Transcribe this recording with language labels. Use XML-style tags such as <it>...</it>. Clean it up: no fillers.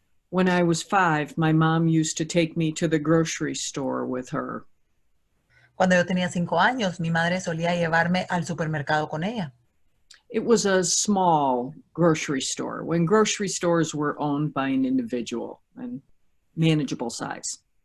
<en>When I was 5, my mom used to take me to the grocery store with her.</en> <es>Cuando yo tenía 5 años, mi madre solía llevarme al supermercado con ella.</es> <en>It was a small grocery store when grocery stores were owned by an individual and manageable size.</en>